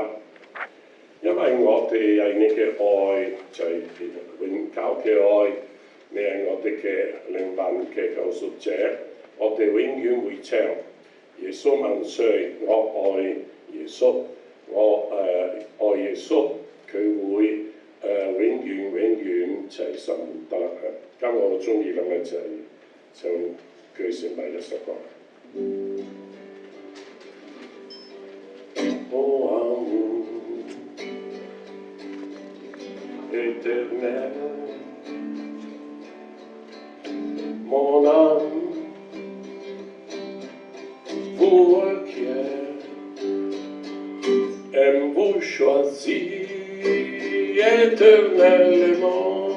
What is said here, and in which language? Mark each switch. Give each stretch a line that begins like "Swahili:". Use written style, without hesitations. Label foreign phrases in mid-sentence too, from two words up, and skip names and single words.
Cantonese: 因為我哋係你嘅愛，就係永久嘅愛，你係我哋嘅靈魂嘅救贖者，我哋永遠會唱耶穌萬歲，我愛耶穌，我愛耶穌，佢會永遠就係神活得啦。咁我中意咁嘅就係唱佢成為一首歌。
French: Oh, éternel, mon âme vous requiert, aime vous choisir éternellement.